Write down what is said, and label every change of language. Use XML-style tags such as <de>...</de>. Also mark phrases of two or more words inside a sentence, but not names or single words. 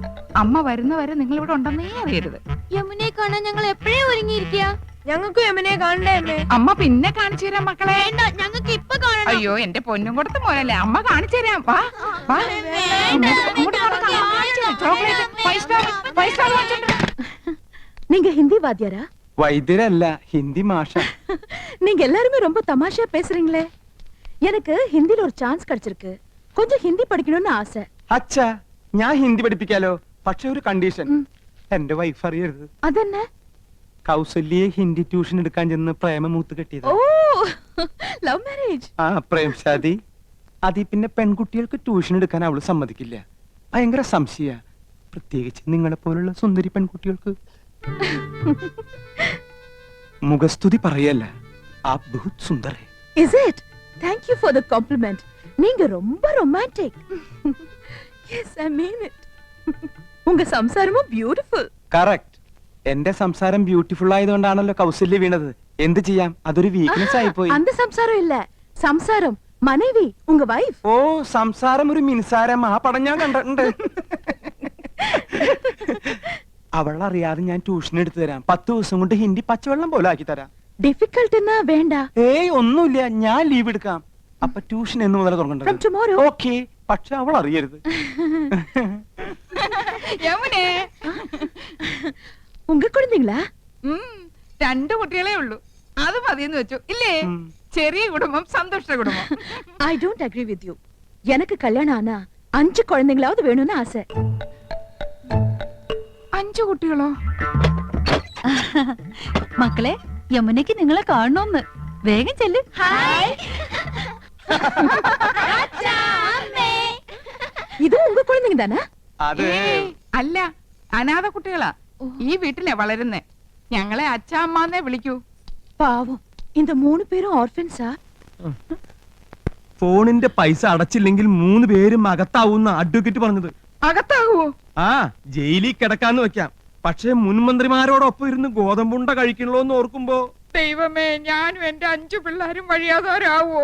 <ml>അമ്മ വരുന്നവരെ നിങ്ങൾ ഇവിടെ ഉണ്ടെന്നേ അറിയരുത്. യമുനെ കാണാൻ ഞങ്ങൾ എപ്പോഴേ ഒരുങ്ങിയിരിക്കുക. ഞങ്ങൾക്ക് യമുനെ കാണണ്ടേ അമ്മേ? അമ്മ പിന്നെ കാണിച്ചു തരാം മക്കളെ. ഞങ്ങൾക്ക് ഇപ്പൊ കാണണം. അയ്യോ, എന്റെ പൊന്നും കൊടുത്ത മോനല്ലേ, അമ്മ കാണിച്ചു തരാം. വാ, വാ. അങ്ങോട്ട് നടക്കാം. ചോക്ലേറ്റ്, 5 സ്റ്റാർ വാങ്ങിച്ചിട്ടുണ്ട്.</ml> <ta>நீங்க ஹிந்தி வாத்தியாரா?</ta> <ml>വൈദ്യരല്ല, ഹിന്ദി മാഷ.</ml> <ta>நீங்க எல்லாருமே ரொம்ப தமாஷா பேசுறீங்களே. எனக்கு ஹிந்தில ஒரு சான்ஸ் கிடைச்சிருக்கு. கொஞ்சம் ஹிந்தி படிக்கணும்னு ஆசை.</ta> <ml>അച്ഛാ, ഞാൻ ഹിന്ദി പഠിപ്പിക്കാലോ. പക്ഷെ ഒരു കണ്ടീഷൻ. എന്റെ വൈഫ് അറിയരുത്. അതെന്ന? കൗസല്യെ ഹിന്ദി ട്യൂഷൻ എടുക്കാൻ ചെന്ന് പ്രേമമൂത്ത് കെട്ടിയത്.</ml> <en>ഓ, love marriage.</en> <hi>ആ, प्रेम शादी.</hi> <ml>അതി പിന്നെ പെൺകുട്ടികൾക്ക് ട്യൂഷൻ എടുക്കാൻ അവള് സമ്മതിക്കില്ല. ഭയങ്കര സംശയ, പ്രത്യേകിച്ച് നിങ്ങളെ പോലുള്ള സുന്ദരി പെൺകുട്ടികൾക്ക്. മുഖസ്തുതി പറയല്ല,</ml> <hi>आप बहुत सुंदर है.</hi> <en>Is it? Thank you for the compliment.</en> <ta>நீங்க ரொம்ப</ta> <en>romantic. Yes, I mean it.</en> <ta>உங்க സംസാരமும் beautiful.</ta> <ml>കറക്റ്റ്. എന്റെ സംസാരം ബ്യൂട്ടിഫുൾ ആയതുകൊണ്ടാണല്ലോ കൗസല്യ വീണത്. എന്ത് ചെയ്യാം, അതൊരു വീക്ക്നെസ് ആയിപ്പോയി.</ml> <ta>அந்த சம்சாரம் இல்ல, சம்சாரம் மனைவி, உங்க வைஃப்.</ta> <ml>ഓ, സംസാരം ഒരു മിൻസാരം. ആ പടം ഞാൻ കണ്ടിട്ടുണ്ട്. അവളറിയാതെ ഞാൻ ട്യൂഷൻ എടുത്തു തരാം. 10 ദിവസം കൊണ്ട് ഹിന്ദി പച്ചവെള്ളം പോലെ ആക്കി തരാം. ഡിഫിക്കൽട്ട് എന്നാ വേണ്ട. ഏയ്, ഒന്നുമില്ല, ഞാൻ ലീവ് എടുക്കാം. അപ്പൊ ട്യൂഷൻ എന്ന് മുതൽ തുടങ്ങണ്ടത്. ഓക്കെ, പക്ഷെ അവൾ അറിയരുത്. യമുനേ,</ml> <ta>உங்க குழந்தைங்களா?</ta> <ml>2 കുട്ടികളേ ഉള്ളൂ. അത് മതിയെന്ന് വെച്ചു ഇല്ലേ? ഉം. ചെറിയ കുടുംബം സന്തുഷ്ട കുടുംബം.</ml> <en>I don't agree with you.</en> <ta>எனக்கு கல்யாணம் ஆனா 5 குழந்தைங்களாவது வேணும்னு ஆசை.</ta> <ml>5 കുട്ടികളോ? മക്കളെ, യമുനയ്ക്ക് നിങ്ങളെ കാണണമെന്ന്. വേഗം ചെല്ല്.</ml> <ta>இது உங்க குழந்தைங்க தானே?</ta> <ml>അത് ഏയ്, അല്ല, അനാഥ കുട്ടികളാ. ഈ വീട്ടിലെ വളരുന്നേ. ഞങ്ങളെ അച്ഛാ അമ്മാന്നേ വിളിക്കൂ.</ml> <ta>பாவம், இந்த 3 பேரும் ஆர்ஃபன்ஸா?</ta> <ml>ഫോണിന്റെ പൈസ അടച്ചില്ലെങ്കിൽ 3 പേരും അകത്താവുന്ന അഡ്വക്കേറ്റ് പറഞ്ഞത്. അകത്താകുവോ? ആ, ജയിലിൽ കിടക്കാന്ന് വെക്കാം. പക്ഷേ മുൻമന്ത്രിമാരോടൊപ്പം ഇരുന്ന് ഗോതമ്പുണ്ട കഴിക്കണല്ലോന്ന് ഓർക്കുമ്പോ ദൈവമേ, ഞാനും എന്റെ 5 പിള്ളേരും വഴിയാതാരാവോ?</ml>